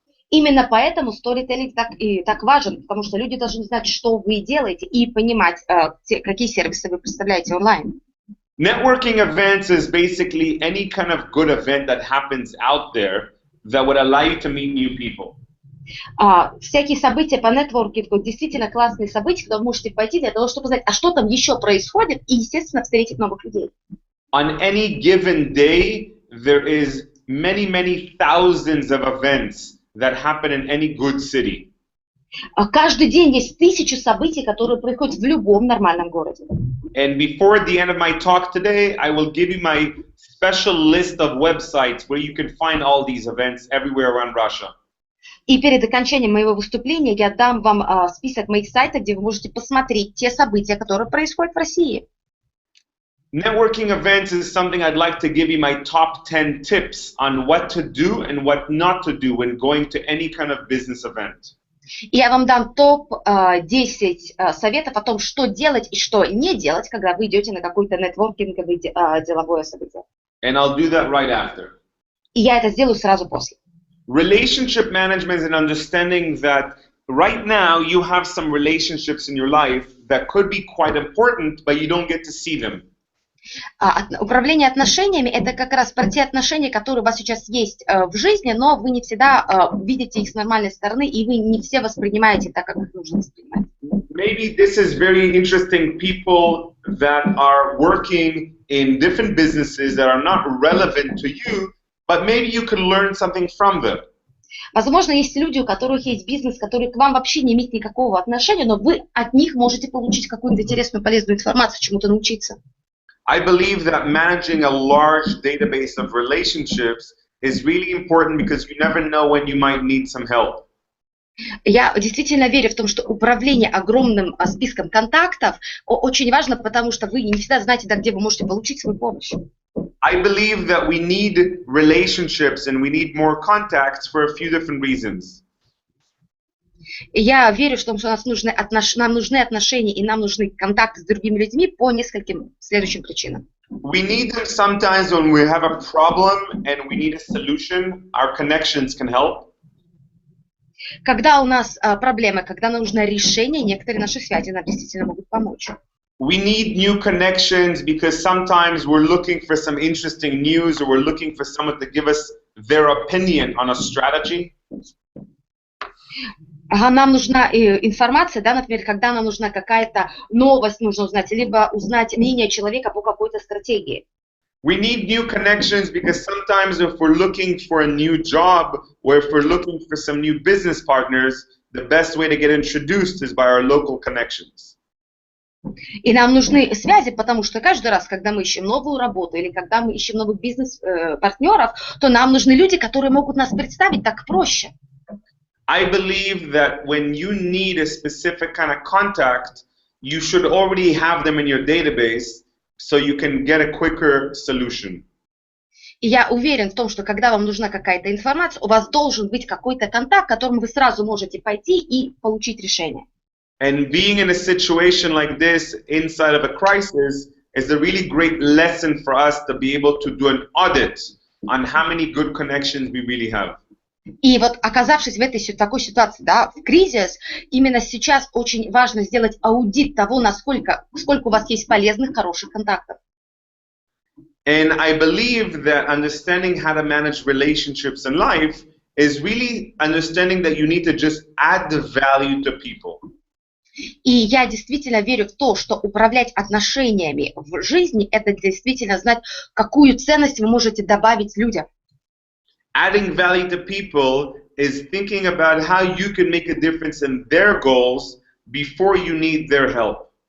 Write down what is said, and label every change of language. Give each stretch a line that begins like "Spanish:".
Russian: Именно поэтому storytelling так важен, потому что люди должны знать, что вы делаете, и понимать, какие сервисы вы представляете онлайн.
English: Networking events is basically any kind of good event that happens out there that would allow you to meet new people.
Russian: Всякие события по нетворкингу, действительно классные события, куда вы можете пойти для того, чтобы знать, а что там еще происходит, и, естественно, встретить новых людей.
English: On any given day, there is many thousands of events that happen in any good city.
Russian: Каждый день есть тысячи событий, которые происходят в любом нормальном городе.
English: And before the end of my talk today, I will give you my special list of websites where you can find all these events everywhere around Russia.
Russian: И перед окончанием моего выступления я дам вам список моих сайтов, где вы можете посмотреть те события, которые происходят в России.
English: Networking events is something I'd like to give you my top 10 tips on what to do and what not to do when going to any kind of business event.
Russian: И я вам дам топ-10 советов о том, что делать и что не делать, когда вы идете на какое-то нетворкинговое деловое событие.
English: And I'll do that right after.
Russian: И я это сделаю сразу после.
English: Relationship management is an understanding that right now you have some relationships in your life that could be quite important, but you don't get to see them.
Russian: Управление отношениями – это как раз про те отношения, которые у вас сейчас есть в жизни, но вы не всегда видите их с нормальной стороны, и вы не все воспринимаете так, как их нужно воспринимать.
English: Maybe this is very interesting people that are working in different businesses that are not relevant to you, but maybe you can learn something from them.
Russian: Возможно, есть люди, у которых есть бизнес, который к вам вообще не имеет никакого отношения, но вы от них можете получить какую-то интересную, полезную информацию, чему-то научиться.
English: I believe that managing a large database of relationships is really important because you never know when you might need some help.
Russian: Я действительно верю в том, что управление огромным списком контактов очень важно, потому что вы не всегда знаете, где вы можете получить свою помощь.
English: I believe that we need relationships and we need more contacts for a few different reasons.
Russian: Я верю, что нам нужны отношения и нам нужны контакты с другими людьми по нескольким следующим причинам.
English: We need them sometimes when we have a problem and we need a solution. Our connections can help.
Russian: Когда у нас проблемы, когда нам нужно решение, некоторые наши связи нам действительно могут помочь.
English: We need new connections because sometimes we're looking for some interesting news or we're looking for someone to give us their opinion on a strategy.
Russian: Нам нужна информация, например, когда нам нужна какая-то новость, нужно узнать, либо узнать мнение человека по какой-то стратегии.
English: We need new connections because sometimes if we're looking for a new job or if we're looking for some new business partners, the best way to get introduced is by our local connections.
Russian: И нам нужны связи, потому что каждый раз, когда мы ищем новую работу или когда мы ищем новых бизнес-партнеров, то нам нужны люди, которые могут нас представить так проще.
English: I believe that when you need a specific kind of contact, you should already have them in your database so you can get a quicker solution.
Russian: И я уверен в том, что когда вам нужна какая-то информация, у вас должен быть какой-то контакт, к которому вы сразу можете пойти и получить решение.
English: And being in a situation like this inside of a crisis is a really great lesson for us to be able to do an audit on how many good connections we really have.
Russian: И вот оказавшись в такой ситуации, в кризис, именно сейчас очень важно сделать аудит того, сколько у вас есть полезных, хороших контактов.
English: And I believe that understanding how to manage relationships in life is really understanding that you need to just add the value to people.
Russian: И я действительно верю в то, что управлять отношениями в жизни – это действительно знать, какую ценность вы можете добавить людям.
English: Adding value to people is thinking about how you can make a difference in their goals before you need their help.